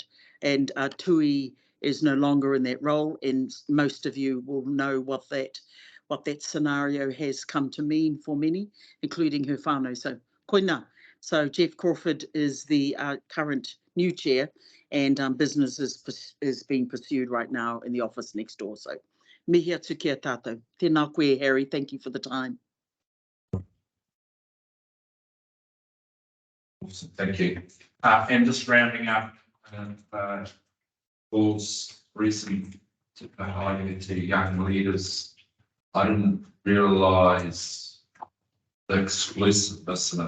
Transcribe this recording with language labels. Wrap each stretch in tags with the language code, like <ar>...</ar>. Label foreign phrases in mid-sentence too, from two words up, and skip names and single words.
<en>And Tui is no longer in that role, and most of you will know what that scenario has come to mean for many, including her whānau.</en> <mi>So koina.</mi> <en>So Jeff Crawford is the current new chair, and business is being pursued right now in the office next door.</en> <mi>So mihi atu kia tātou. Tēnā koe, Harry.</mi> <en>Thank you for the time. Awesome, thank you. And just rounding up, Paul's recent highlighting to young leaders. I didn't realise the exclusiveness in it.</en>